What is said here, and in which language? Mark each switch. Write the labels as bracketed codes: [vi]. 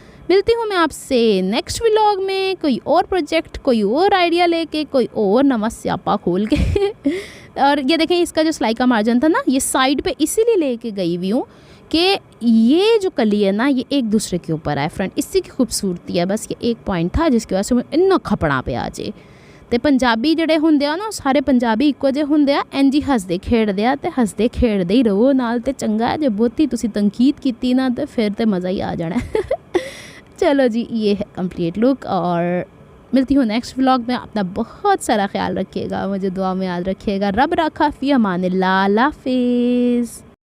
[ur] ملتی ہوں میں آپ سے نیکسٹ ولاگ میں کوئی اور پروجیکٹ, کوئی اور آئیڈیا لے کے, کوئی اور نواں سیاپا کھول کے. اور یہ دیکھیں اس کا جو سلائی کا مارجن تھا نا, یہ سائڈ پہ اسی لیے لے کے گئی ہوئی ہوں کہ یہ جو کلی ہے نا یہ ایک دوسرے کے اوپر آئے فرنٹ. اسی کی خوبصورتی ہے. بس یہ ایک پوائنٹ تھا جس کی وجہ سے اننا کھپڑا پہ آ جائے. [pa] تے پنجابی جڑے ہوندے آ نا, سارے پنجابی ایکو جے ہوندے آ. انج ہی ہسدے کھیڑدے آ تے ہسدے کھیڑدے ہی رہو نال. تے چنگا ہے. جے بہتی تسی تنقید کیتی نا تے پھر تے مزہ ہی آ جانا ہے. [ur] چلو جی, یہ ہے کمپلیٹ لک. اور ملتی ہوں نیکسٹ ولاگ میں. اپنا بہت سارا خیال رکھیے گا, مجھے دعا میں یاد رکھیے گا. رب رکھا فی امان اللہ. اللہ حافظ.